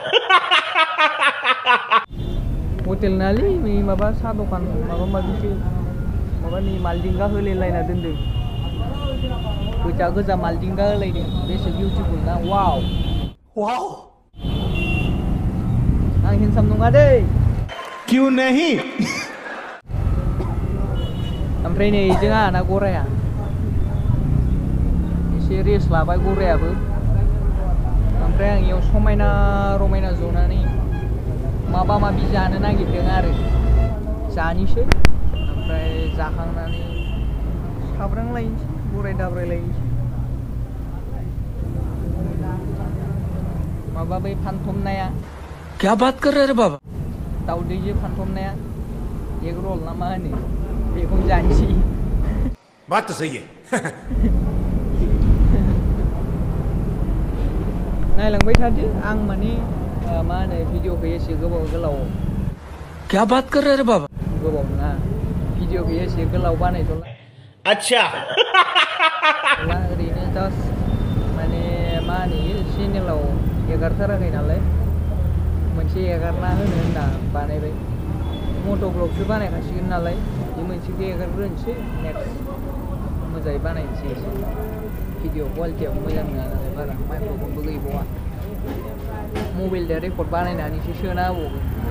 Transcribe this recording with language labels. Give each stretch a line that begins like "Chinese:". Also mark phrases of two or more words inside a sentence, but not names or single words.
Bodo: हटेल नालै माबा साहा दखान माबासो माबानि मालदिंगा होलायलायना दोनदों गोजा मालदिंगा होलायदों बेसे बिउटिफुल ना वाव आं हेन्डसाम नङा दै
Hindi: क्यों नहीं
Bodo: ओमफ्राय नै जोंहा ना गराया एसे रेस्ट लाबाय गरायाबो ओमफ्राय आं इयाव समायना रमायना जनानै माबा माबि जानो नागिरदों आरो जानोसै ओमफ्राय जाखांनानै साब्रांलायनोसै गराय दाब्रायलायनोसै माबा बै फानथमनाया
Hindi: क्या बात कर रहे रे बाबा
Bodo: दाउदैजों फानथमनाया एग रल ना मा होनो बेखौनो जानोसै
Hindi: बात तो सही है
Bodo: नायलांबाय थादो आं माने मा होनो भिडिअखौ एसे गोलाव
Hindi: क्या बात कर रहे रे बाबा
Bodo: गोबाव नङा भिडिअखौ एसे गोलाव बानायथ'ला
Hindi: अच्छा
Bodo: ओरैनो जास्ट माने मा होनो चेनेलाव एगारथाराखै नालाय मोनसे एगारना होनो होनना बानायबाय मट' ब्लगसो बानायखासिगोन नालाय बे मोनसेखौ एगारग्रोनोसै नेक्स्ट मोजाङै बानायनोसै एसे भिडिअ क्वालिटियाबो मोजां नङा नालाय बारा माइक्र'फनबो गैबावा मबाइलजों रेकर्ड बानायनानैसो सोना होबावगोन